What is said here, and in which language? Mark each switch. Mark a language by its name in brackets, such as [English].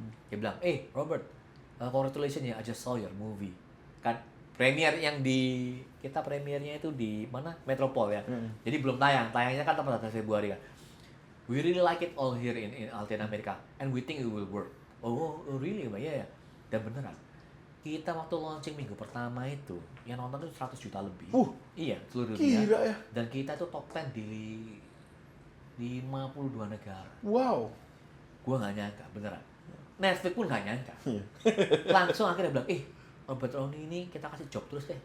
[Indonesian] Dia bilang, [English] Robert, congratulations ya, I just saw your movie. [Indonesian] Kan premier yang kita premiernya itu di mana? Metropol ya. Jadi belum tayangnya kan pada Februari kan. [English] We really like it all here in Latin America and we think it will work. Oh really? [Indonesian] Iya ya. Dan beneran. Kita waktu launching minggu pertama itu yang nonton itu 100 juta lebih. Iya, seluruh dunia. Gila ya. Dan kita itu top 10 di 52 negara. Wow. Gua nggak nyangka, beneran. Netflix pun nggak nyangka. Langsung akhirnya bilang, Robert Downey ini kita kasih job terus deh.